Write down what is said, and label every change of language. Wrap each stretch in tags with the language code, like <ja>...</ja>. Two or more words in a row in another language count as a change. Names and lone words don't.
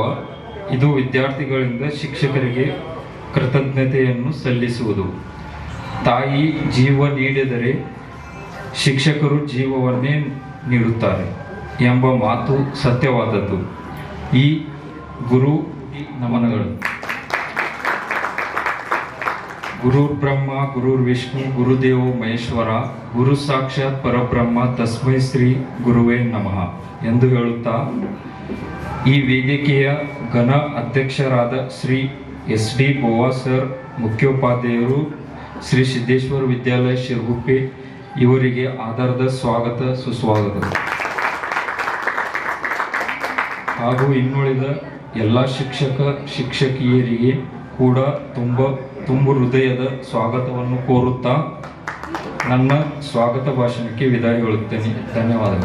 <kn>ಇದು ವಿದ್ಯಾರ್ಥಿಗಳಿಂದ ಶಿಕ್ಷಕರಿಗೆ ಕೃತಜ್ಞತೆಯನ್ನು ಸಲ್ಲಿಸುವುದು. ತಾಯಿ ಜೀವ ನೀಡಿದರೆ ಶಿಕ್ಷಕರು ಜೀವವನ್ನೇ ನೀಡುತ್ತಾರೆ ಎಂಬ ಮಾತು ಸತ್ಯವಾದದ್ದು. ಈ ಗುರು ನಮನಗಳು.</kn> <sa>ಗುರುರ್ ಬ್ರಹ್ಮ ಗುರುರ್ ವಿಷ್ಣು ಗುರುದೇವೋ ಮಹೇಶ್ವರ ಗುರು ಸಾಕ್ಷಾತ್ ಪರಬ್ರಹ್ಮ ತಸ್ಮೈ ಶ್ರೀ ಗುರುವೇ ನಮಃ</sa> <kn>ಎಂದು ಹೇಳುತ್ತಾ ಈ ವೇದಿಕೆಯ ಘನ ಅಧ್ಯಕ್ಷರಾದ ಶ್ರೀ SD ಬೋವಾ ಸರ್, ಮುಖ್ಯೋಪಾಧ್ಯಾಯರು ಶ್ರೀ ಸಿದ್ದೇಶ್ವರ ವಿದ್ಯಾಲಯ ಶಿರಗುಪ್ಪೆ ಇವರಿಗೆ ಆಧಾರದ ಸ್ವಾಗತ ಸುಸ್ವಾಗತ ಹಾಗೂ ಇನ್ನುಳಿದ ಎಲ್ಲ ಶಿಕ್ಷಕ ಶಿಕ್ಷಕಿಯರಿಗೆ ಕೂಡ ತುಂಬು ಹೃದಯದ ಸ್ವಾಗತವನ್ನು ಕೋರುತ್ತಾ ನನ್ನ ಸ್ವಾಗತ ಭಾಷಣಕ್ಕೆ ವಿದಾಯ ಹೇಳುತ್ತೇನೆ. ಧನ್ಯವಾದಗಳು.</kn>